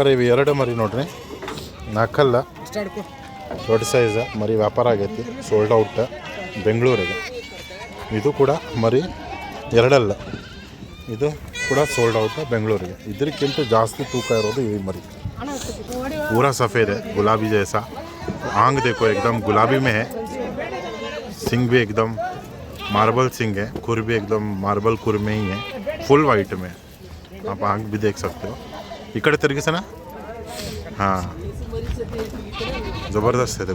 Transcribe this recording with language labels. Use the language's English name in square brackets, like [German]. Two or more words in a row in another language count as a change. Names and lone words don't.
[Kannada] ಇವು 2 ಮರಿ ನೋಡ್ರಿ, 4 ಹಲ್ಲ, ದೊಡ್ಡ ಸೈಜ್ ಮರಿ. ವ್ಯಾಪಾರ ಆಗೈತಿ, [English] sold out [Kannada] ಬೆಂಗಳೂರಿಗೆ. ಇದು ಕೂಡ ಮರಿ 2 ಹಲ್ಲ. ಇದು ಕೂಡ [English] sold out [Kannada] ಬೆಂಗಳೂರಿಗೆ. ಇದಕ್ಕಿಂತ ಜಾಸ್ತಿ ತೂಕ ಇರೋದು ಈ ಮರಿ. [Hindi] पूरा सफ़ेद है, गुलाबी जैसा. आंख देखो एकदम गुलाबी में है. सिंग भी एकदम मार्बल सिंग है. खुर भी एकदम मार्बल खुर में ही है. [English] full white [Hindi] में आप आंख भी देख सकते हो. इकड़े तरीके से ना. हाँ ज़बरदस्त है.